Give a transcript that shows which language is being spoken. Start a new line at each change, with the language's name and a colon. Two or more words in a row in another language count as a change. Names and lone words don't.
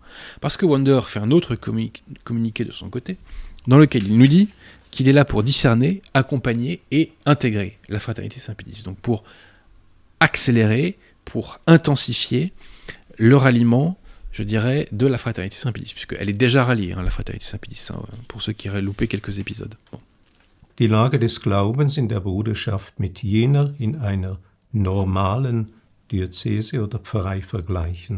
French: Parce que Wonder fait un autre communiqué de son côté, dans lequel il nous dit qu'il est là pour discerner, accompagner et intégrer la fraternité Saint-Pilice. Donc pour accélérer, pour intensifier le ralliement, je dirais, de la fraternité Saint-Pilice, puisqu'elle est déjà ralliée, la fraternité Saint-Pilice, pour ceux qui auraient loupé quelques épisodes. Bon.
German: Die Lage des Glaubens in der Bruderschaft mit jener in einer normalen Diözese oder Pfarrei vergleichen.